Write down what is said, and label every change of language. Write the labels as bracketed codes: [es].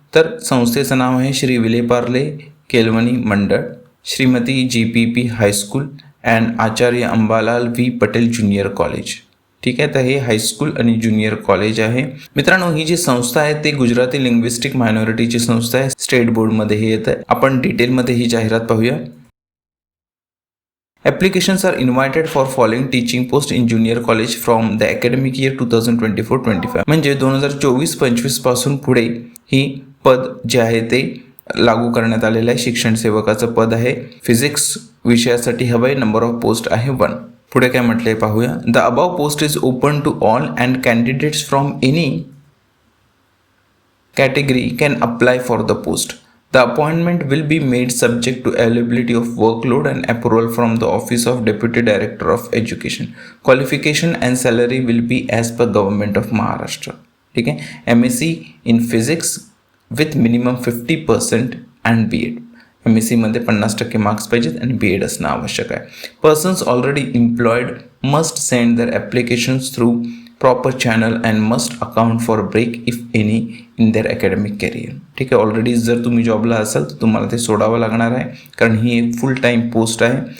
[mr] तर संस्थेचं नाव आहे श्री विलेपार्ले केळवणी मंडळ, Shrimati GPP high school and Acharya Ambalal V Patel junior college. ठीक आहे, तर हे हायस्कूल आणि ज्युनियर कॉलेज आहे. मित्रांनो, ही जी संस्था आहे ती गुजराती लिंग्विस्टिक मायनॉरिटीची संस्था आहे. स्टेट बोर्डमध्ये हे येतं. आपण डिटेलमध्ये ही जाहिरात पाहूया. [en] Applications are invited for following teaching post in junior college from the academic year 2024-25. [mr] म्हणजे 2024-25 पासून पुढे ही पद जे आहे ते लागू करण्यात आलेलं आहे. शिक्षण सेवकाचं पद आहे. फिजिक्स विषयासाठी हवंय. नंबर ऑफ पोस्ट आहे 1. पुढे काय म्हटलंय पाहूया. [en] The above post is open to all and candidates from any category can apply for the post. The appointment will be made subject to availability of workload and approval from the Office of Deputy Director of Education. Qualification and salary will be as per Government of Maharashtra. [mr] ठीक आहे, [en] MSc in Physics with minimum 50% and B.Ed. [mr] MSc मध्ये 50% marks पाहिजेत आणि B.Ed असणं आवश्यक आहे. [en] Persons already employed must send their applications through proper channel and must account for break if any in their academic career. [mr] ठीक आहे, already जर तुम्ही जॉबला असाल तर तुम्हाला ते सोडावं लागणार आहे, कारण ही एक फुल टाईम पोस्ट आहे.